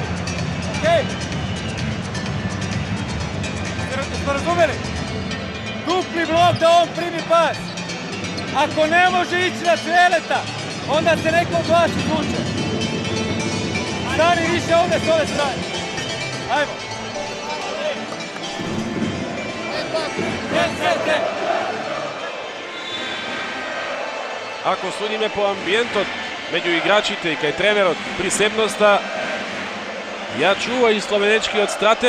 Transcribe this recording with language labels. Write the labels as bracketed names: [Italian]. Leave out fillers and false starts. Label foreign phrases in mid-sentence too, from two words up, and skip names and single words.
[Serbian] Okej. Smo razumeli? Dupli blok da on primi pas. Ako ne može ići na Cveleta, onda se neko od vas izvuče. Stani više ovdje s ove strane. Ajmo. [Macedonian] Ако судиме по амбиентот меѓу играчите и кај тренерот, присебноста ја чува и словенечкиот стратег.